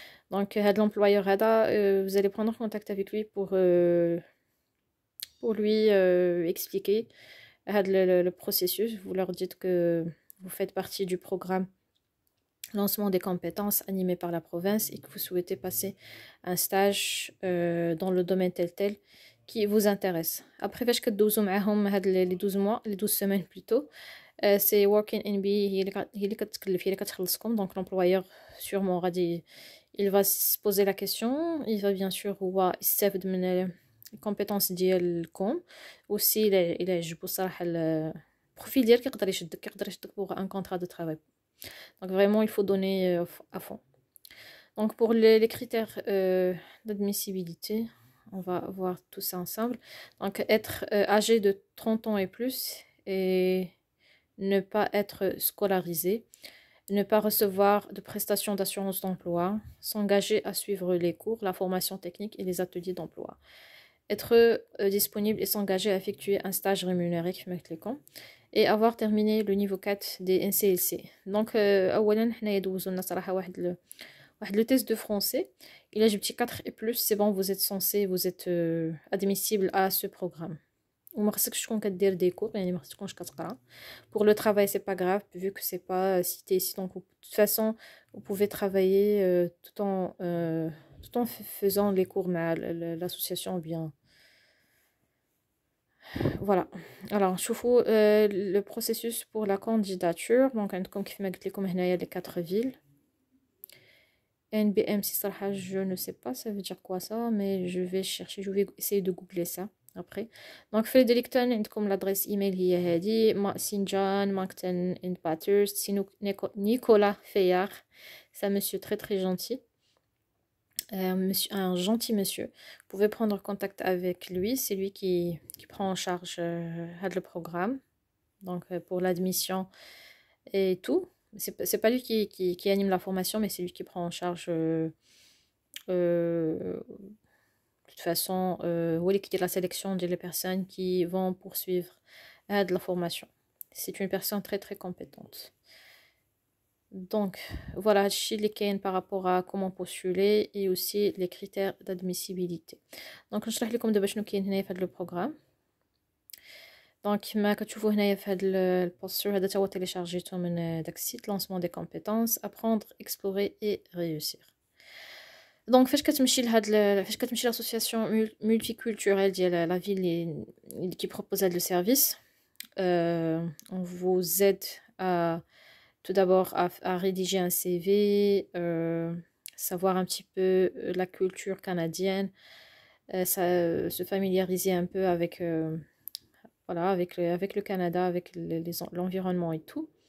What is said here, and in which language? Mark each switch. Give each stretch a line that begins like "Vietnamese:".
French: Donc l'employeur vous allez prendre contact avec lui pour lui expliquer le processus. Vous leur dites que vous faites partie du programme lancement des compétences animé par la province et que vous souhaitez passer un stage dans le domaine tel qui vous intéresse. Après,
Arabic: فاش كدوزو معاهم هاد
French: les 12 mois, les 12 semaines plutôt, c'est working NB
Arabic: هي اللي كتكلف، هي اللي كتخلصكم.
French: Donc l'employeur sûrement
Arabic: غادي
French: il va se poser la question, il va bien sûr
Arabic: هو يستافد من الكومبيتونس ديالكم. aussi الى عجبو الصراحه البروفيل ديالك يقدر يشدك
French: pour un contrat de travail. Donc vraiment il faut donner à fond. Donc pour les critères d'admissibilité, on va voir tout ça ensemble. Donc être âgé de 30 ans et plus et ne pas être scolarisé, ne pas recevoir de prestations d'assurance d'emploi, s'engager à suivre les cours, la formation technique et les ateliers d'emploi. Être disponible et s'engager à effectuer un stage rémunéré et avoir terminé le niveau 4 des NCLC.
Arabic: Donc أولا حنا يدوزو لنا صراحة واحد
French: le test de français. Il a
Arabic: جبتي
French: 4 et plus, c'est bon, vous êtes censé, vous êtes admissible à ce programme.
Arabic: وما خصكش تكون كدير دي كور، يعني ما خصك تكونش كتقرا.
French: Pour le travail, c'est pas grave vu que c'est pas cité ici. Donc de toute façon, vous pouvez travailler tout en faisant les cours مع l'association bien. Voilà. Alors
Arabic: شوفوا
French: le processus pour la candidature.
Arabic: Donc عندكم كيف ما قلت لكم هنايا
French: les 4 villes. NBMC صراحة je ne sais pas ça veut dire quoi ça, mais je vais chercher, je vais essayer de googler ça après. Donc Fredericton
Arabic: عندكم
French: l'adresse email
Arabic: هي هذه.
French: Sinjan, Moncton and Bathurst. Nicolas Fayard, c'est un monsieur très très gentil. Un gentil monsieur. Vous pouvez prendre contact avec lui, c'est lui qui prend en charge le programme, donc pour l'admission et tout. C'est pas lui qui anime la formation, mais c'est lui qui prend en charge de toute façon qui est la sélection des personnes qui vont poursuivre de la formation. C'est une personne très très compétente. Donc voilà par rapport à comment postuler et aussi les critères d'admissibilité.
Arabic: Donc نشرح لكم دابا شنو كاين هنايا في هذا البروغرام. دونك كما كتشوفوا هنايا في هذا البوستر هذا تا هو تيليشارجيتو من داك السيت lancement des compétences, apprendre, explorer et réussir. دونك فاش كتمشي
French: l'association multiculturelle
Arabic: ديال
French: la ville qui propose le service, on vous aide à tout d'abord à rédiger un CV, savoir un petit peu la culture canadienne, se familiariser un peu avec voilà, avec le Canada, avec l'environnement et tout.